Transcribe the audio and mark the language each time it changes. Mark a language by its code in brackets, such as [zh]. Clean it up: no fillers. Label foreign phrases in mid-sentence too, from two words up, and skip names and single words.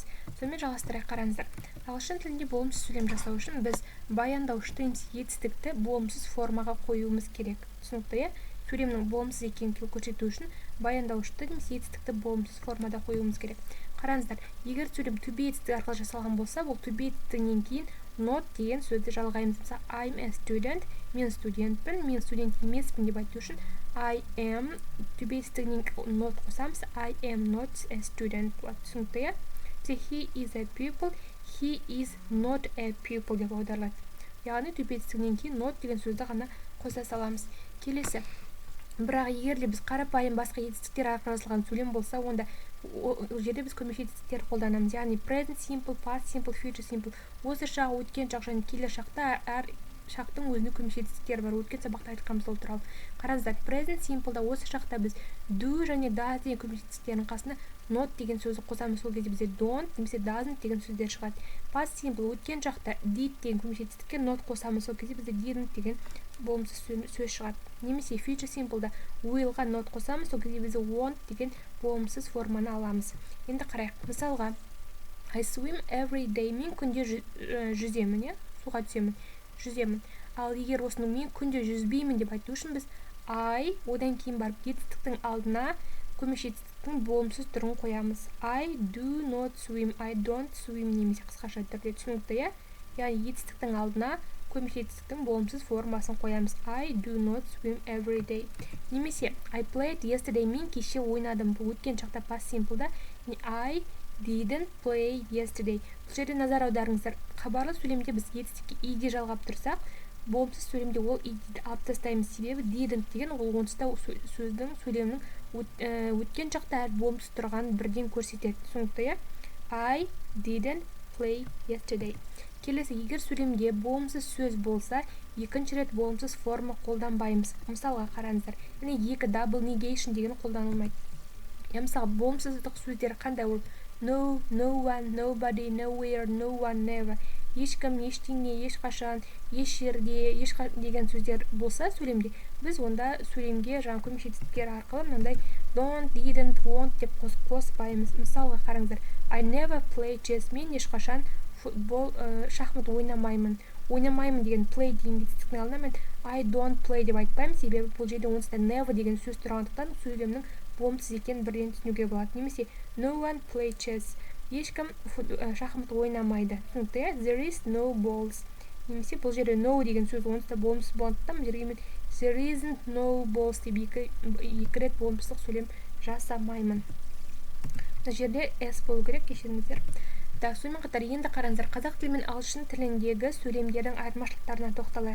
[kk] Сонымен жалғастырайық, қараңыздар. Ағылшын тілінде болымсыз сөйлем жасау үшін біз баяндауышты немесе етістікті болымсыз формаға қоюымыз керек. Түсінікті, иә? Сөйлемнің болымсыз екенін көрсету үшін баяндауышты немесе етістікті болымсыз формада қоюымыз керек. Қараңыздар, егер сөйлем [en] to be [kk] етістігі арқылы жасалған болса, ол [en] to be [kk] етістігінен кейін not деген сөзді жалғаймыз. Мысалы, [en] I'm a student, [kk] мен студентпін, мен студент емеспін деп айту үшін [en] I am to be [kk] етістігінен not қосамыз. [en] I am not a student. [kk] Түсінікті, иә? [en] He is a pupil, he is not a pupil [kk] деп аударылады. Яғни to be етістігінен кейін not деген сөзді ғана қоса саламыз. Келесі. Бірақ егер де біз қарапайым басқа етістіктер арқылы жазылған сөйлем болса, онда ол жерде біз көмекші етістіктер қолданамыз. Яғни [en] present simple, past simple, future simple. [kk] Осы шақ, өткен шақ және келер шақта әр шақтың өзінің көмекші етістіктері бар. Өткен сабақта айтқанбыз ол туралы. Қараңыздар, [en] present simple- [kk] да осы шақта біз do және does деген көмекші етістіктердің қасына not деген сөзді қосамыз. Сол кезде бізде don't немесе doesn't деген сөздер шығады. [en] Past simple [kk] өткен шақта did деген көмекші етістікке not қосамыз. Сол кезде бізде didn't деген болымсыз сөз шығады. Немесе [en] future simple- [kk] да will-ға not қосамыз. Сол кезде бізде won't деген болымсыз форманы аламыз. Енді қарайық. Мысалға, [en] I swim every day. [kk] Мен күнде жүземін, суға түсемін, жүземін. Ал егер осының мен күнде жүзбеймін деп айту үшін біз I, одан кейін барып етістіктің алдына көмекші етістіктің болымсыз түрін қоямыз. [en] I do not swim, I don't swim [kk] немесе қысқаша түрде. Түсінікті, иә? Яғни етістіктің алдына көмекші етістіктің болымсыз формасын қоямыз. [en] I do not swim every day. Немесе I played yesterday. [kk] Мен кеше ойнадым. Бұл өткен шақта [en] past simple- [kk] да. [en] I didn't play yesterday. [kk] Бұл жерде назар аударыңыздар. Хабарлы сөйлемде біз етістікке иде жалғап тұрсақ, болымсыз сөйлемде ол иде алып тастаймыз. Себебі didn't деген ол онсызда сөздің сөйлемнің өткен шақта әр болымсыз тұрғанын бірден көрсетеді. Түсінікті, иә? [en] I didn't play yesterday. [kk] Келесі, егер сөйлемде болымсыз сөз болса, екінші рет болымсыз форма қолданбаймыз. Мысалға қараңыздар. Яғни екі [en] double negation [kk] деген қолданылмайды. Мысалы, болымсыздық сөздер қандай ол? [en] No, no one, nobody, nowhere, no one, never. [kk] Ешкім, ештеңе, ешқашан, еш жерде, деген сөздер болса сөйлемде, біз онда сөйлемге жаңа көмекші етістіктер арқылы мынандай [en] don't, didn't, won't [kk] деп қоспаймыз. Мысалға қараңыздар. [en] I never play chess. [kk] Мен ешқашан шахмат ойнамаймын. Ойнамаймын деген play деген етістіктің алдына мен [en] I don't play [kk] деп айтпаймын, себебі бұл жерде онсызда never деген сөз тұрғандықтан сөйлемнің болымсыз екенін бірден түсінуге болады. [en] Немесе no one play chess. [kk] Ешкім шахмат ойнамайды. Түсінікті, [en] there is no balls. [kk] Немесе бұл жерде no деген сөз онсызда болымсыз болғандықтан бұл жерге мен [en] there isn't no balls [kk] деп екі рет болымсыздық сөйлем жасамаймын. Бұл жерде s болу керек, кешіріңіздер. Сонымен қатар енді қараңыздар, қазақ тілі мен ағылшын тіліндегі сөйлемдердің айырмашылықтарына тоқталайық.